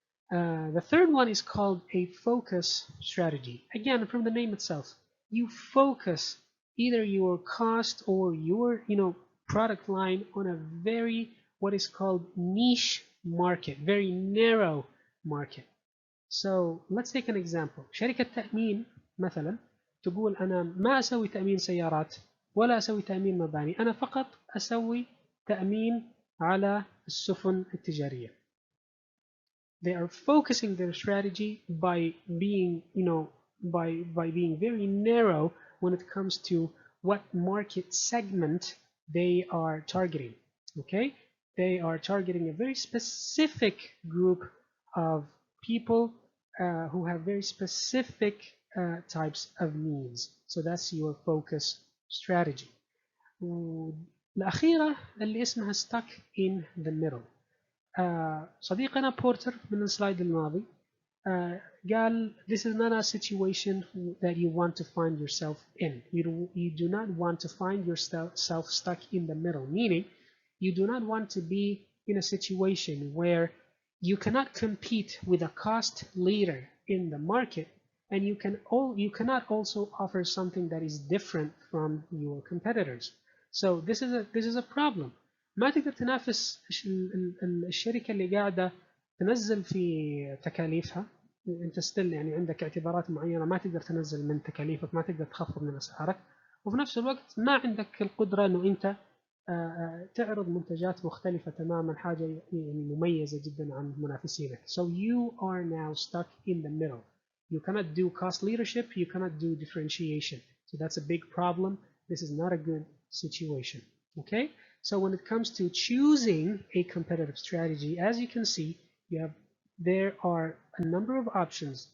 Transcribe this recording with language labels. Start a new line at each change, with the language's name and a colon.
English: The third one is called a focus strategy. Again, from the name itself, you focus either your cost or your product line on a very what is called niche market, very narrow market. So let's take an example.
Arabic: شركة تأمين مثلا تقول أنا ما أسوي تأمين سيارات ولا أسوي تأمين مباني، أنا فقط أسوي تأمين على السفن التجارية.
English: They are focusing their strategy by being, by being very narrow when it comes to what market segment they are targeting. Okay, they are targeting a very specific group of people who have very specific types of needs. So that's your focus strategy.
Arabic: الأخيرة اللي اسمها
English: stuck in the middle.
Arabic: صديقنا بورتر من السلايد الماضي قال
English: this is not a situation that you want to find yourself in. You do not want to find yourself stuck in the middle, meaning you do not want to be in a situation where you cannot compete with a cost leader in the market, and you cannot also offer something that is different from your competitors. So this is a problem.
Arabic: ما تقدر تنافس الشركة اللي قاعدة تنزل في تكاليفها، انت ستيل يعني عندك اعتبارات معينة ما تقدر تنزل من تكاليفك، ما تقدر تخفض من اسعارك، وفي نفس الوقت ما عندك القدرة انه انت تعرض منتجات مختلفة تماما، حاجة يعني مميزة جدا عن منافسينك.
English: So you are now stuck in the middle. You cannot do cost leadership, you cannot do differentiation. So that's a big problem. This is not a good situation. Okay? So when it comes to choosing a competitive strategy, as you can see, there are a number of options.